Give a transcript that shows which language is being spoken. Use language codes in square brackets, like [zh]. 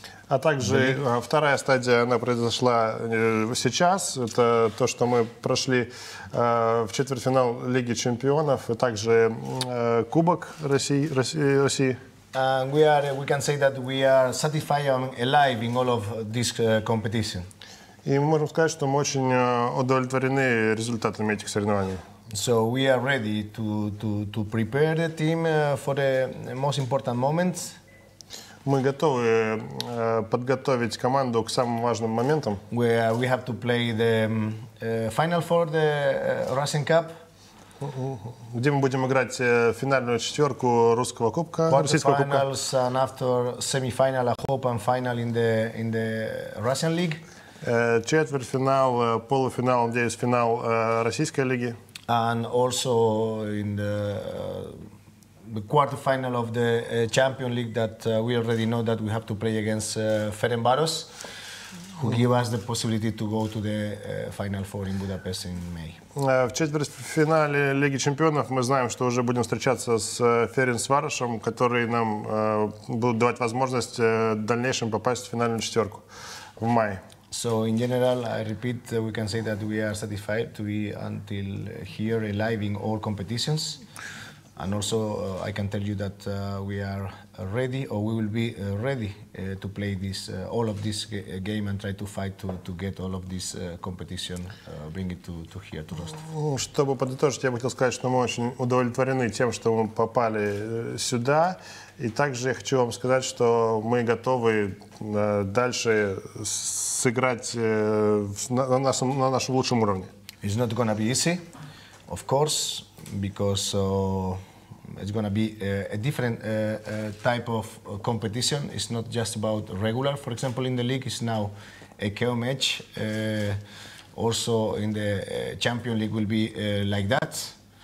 [ru] А также вторая стадия, она произошла сейчас. Это то, что мы прошли в четвертьфинал Лиги чемпионов, и также Кубок России. [en] We can say that we are satisfied and alive in all of this competition. [ru] И мы можем сказать, что мы очень удовлетворены результатами этих соревнований. [en] So we are ready to prepare the team for the most important moments. [ru] Мы готовы подготовить команду к самым важным моментам. [en] We have to play the final for the Russian Cup. [ru] Где мы будем играть финальную четверку русского кубка, российского кубка. [en] And after semi-final, I hope, and final in the Russian League. [ru] Четвертьфинал, полуфинал, надеюсь, финал российской лиги. [en] And also in the quarterfinal of the Champions League that we already know that we have to play against Ferencváros, who give us the possibility to go to the Final Four in Budapest in May. [ru] В четвертьфинале Лиги чемпионов мы знаем, что уже будем встречаться с Ференцваросом, которые нам будут давать возможность в дальнейшем попасть в финальную четверку в мае. [en] So in general, I repeat, we can say that we are satisfied to be until here alive in all competitions. And also, I can tell you that we are ready, or we will be ready to play all of this game and try to fight to get all of this competition, bring it to here, to Rostov. [ru] Чтобы подытожить, я бы хотел сказать, что мы очень удовлетворены тем, что мы попали сюда. И также я хочу вам сказать, что мы готовы дальше сыграть на нашем лучшем уровне. [en] It's not going to be easy, of course, because it's going to be a different type of competition. It's not just about regular. For example, in the league, it's now a KO match. Also, in the Champions League will be like that.